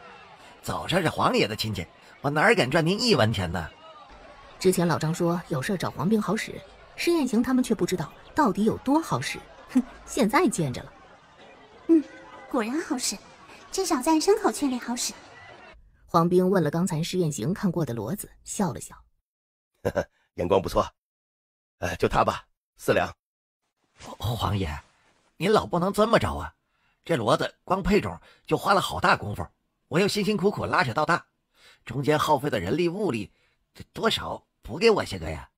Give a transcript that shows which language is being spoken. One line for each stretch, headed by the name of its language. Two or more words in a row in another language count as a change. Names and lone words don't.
Chinese: 早說是黃爺的親戚，我哪敢賺您1文錢呢？之前老張說有事找黃兵好使，施艷行他們卻不知道到底有多好使。哼，現在見着了。果然好使，至少在牲口圈裡好使。黃兵問了剛才施艷行看過的騾子，笑了笑。眼光不錯，就他吧，4兩。黃爺，您老不能這麼着啊！這騾子光配種就花了好大功夫，我又辛辛苦苦拉扯到大，中間耗費的人力物力，多少補給我些個呀？